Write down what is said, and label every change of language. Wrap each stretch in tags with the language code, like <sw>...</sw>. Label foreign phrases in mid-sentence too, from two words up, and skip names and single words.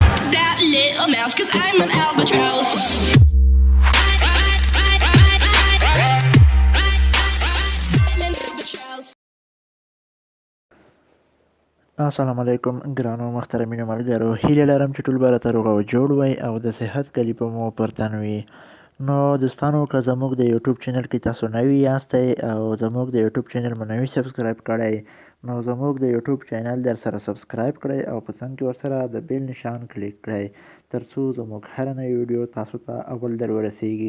<en>that little mouse, 'cause I'm an albatross. I'm an albatross.</en> <ps>السلام علیکم ګرانو محترمینو ملګرو، هیله لرم چې ټول به راته روغ او جوړ وئ او د صحت کلیپه مو پر تن وي. نو دوستانو، که زموږ د یوټیوب چینل کې تاسو نوي یاستئ او زموږ د یوټیوب چینل مو نوي سبسکرایب کړئ، نو زموږ د یوټیوب چینل در سره سبسکرایب کړئ او په څنګ کې ورسره د بیل نشان کلیک کړئ ترڅو زموږ هر نوی ویډیو تاسو ته اول در ورسیږي.</ps>